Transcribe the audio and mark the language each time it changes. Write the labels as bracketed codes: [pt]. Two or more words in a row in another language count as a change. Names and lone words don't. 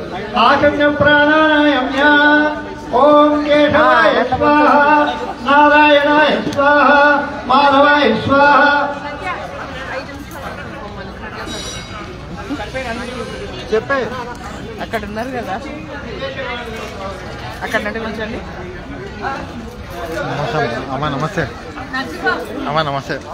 [sa] ఆచమ్యం ప్రాణాయామ్య ఓం కేశవాయ స్వాహ నారాయణ स्वाहा माधवाय स्वाहा చెప్పే [te] అక్కడ ఉన్నారు కదా అక్కడ నుండి ఉంచండి అమ్మా నమస్తే అమ్మా నమస్తే